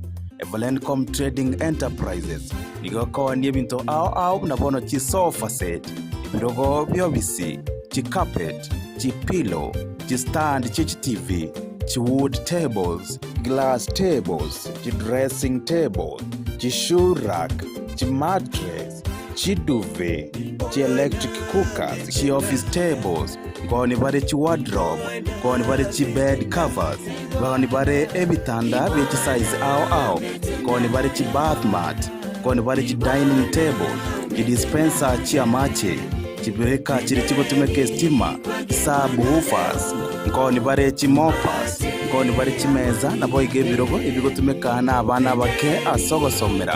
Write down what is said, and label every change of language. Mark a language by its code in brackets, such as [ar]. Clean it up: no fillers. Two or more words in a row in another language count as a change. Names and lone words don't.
[guz] Valencom Trading Enterprises nigoko ni bintu ao nabono chi [en] sofa set [guz] ibirogo byobisi chi carpet chi pillow chi stand chi TV chi wood [en] tables, glass tables, chi dressing table, chi shoe rack, chi mattress, chi duvet, chi electric cookers, chi office tables, [guz] goni bare chi wardrobe, goni bare chi [en] bed covers, [guz] goni bare ebitanda beti size ao, goni bare chi [en] bath mat, [guz] goni bare chi [en] dining table, [guz] chi dispenser chi amache, chi breaker chi chigotumeke stima, subwoofers, goni bare chi moppers, goni bare chi meza na boige birogo ibigotumeka na abana bake asogosomera.